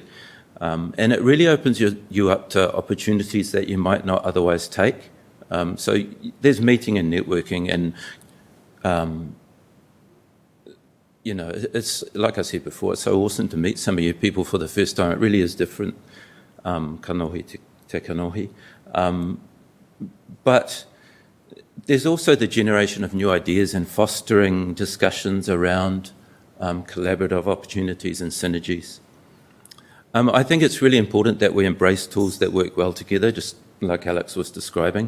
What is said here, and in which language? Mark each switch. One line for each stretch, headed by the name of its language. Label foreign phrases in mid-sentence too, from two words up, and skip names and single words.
English: And it really opens you up to opportunities that you might not otherwise take. So there's meeting and networking, and it's like I said before, it's so awesome to meet some of you people for the first time. It really is different,
Māori: kanohi te kanohi.
English: But there's also the generation of new ideas and fostering discussions around collaborative opportunities and synergies. I think it's really important that we embrace tools that work well together, just like Alex was describing.